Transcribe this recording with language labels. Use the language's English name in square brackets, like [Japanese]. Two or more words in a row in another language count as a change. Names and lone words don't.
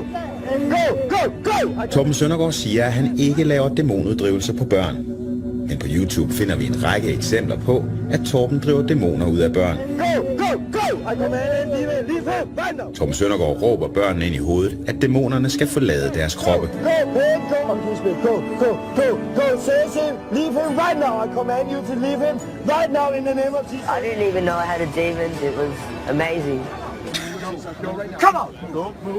[Danish] Torben Søndergaard siger, at han ikke laver dæmonuddrivelse på børn. Men på YouTube finder vi en række eksempler på, at Torben driver dæmoner ud af børn. Torben Søndergaard råber børnene ind i hovedet, at dæmonerne skal forlade deres kroppe. [English] I didn't even know I had a demon. It was amazing. Come on! Go.